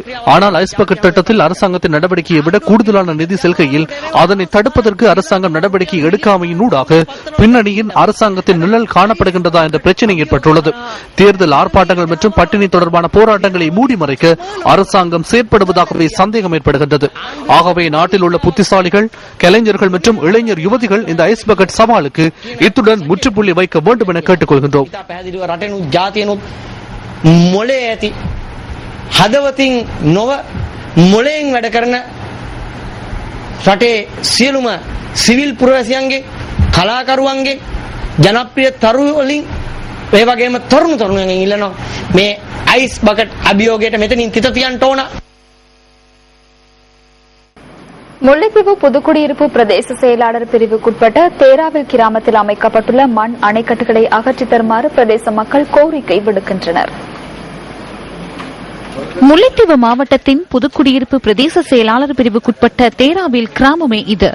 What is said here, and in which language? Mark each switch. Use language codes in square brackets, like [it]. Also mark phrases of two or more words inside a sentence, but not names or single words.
[ta] ஆனால் ஐஸ் பக்கெட் திட்டத்தில் அரசாங்கத்தின் நடவடிக்கையை விட கூடுதலான நிதி செல்கையில் அதனை தடுப்பதற்கு அரசாங்கம் நடவடிக்கை எடுக்காமையினூடாக பின்னணியின் அரசாங்கத்தின் நிழல் காணப்படுகின்றதா என்ற பிரச்சனை ஏற்பட்டுள்ளது. தேர்தல் ஆர்ப்பாட்டங்கள் மற்றும் பட்டினி தொடர்பான போராட்டங்களை மூடி மறைக்க அரசாங்கம் செயற்படுவதாகவே சந்தேகம் ஏற்படுகின்றது. ஆகவே நாட்டில் உள்ள புத்திசாலிகள், கலைஞர்கள் மற்றும் இளைஞர் யுவதிகள் இந்த ஐஸ் பக்கெட் சவாலுக்கு இத்துடன் முற்றுப்புள்ளி வைக்க வேண்டும் என கேட்டுக்கொள்கின்றோம். [si] මොලේ ඇති හදවතින් නොව මොලෙන් වැඩ කරන රටේ සියලුම සිවිල් පුරවැසියන්ගේ, කලාකරුවන්ගේ, ජනප්‍රිය තරුණ වලින් ඒ වගේම තරුණයන්ගෙන් ඉල්ලනවා මේ අයිස් බකට් අභියෝගයට මෙතනින් තිත තියන්න ඕන. [ta] முல்லைத்தீவு புதுக்குடியிருப்பு பிரதேச செயலாளர் பிரிவுக்குட்பட்ட தேராவில் கிராமத்தில் அமைக்கப்பட்டுள்ள மண் அணைக்கட்டுகளை அகற்றித் தருமாறு பிரதேச மக்கள் கோரிக்கை விடுக்கின்றனர். முல்லைத்தீவு மாவட்டத்தின் புதுக்குடியிருப்பு பிரதேச செயலாளர் பிரிவுக்குட்பட்ட தேராவில் கிராமமே இது.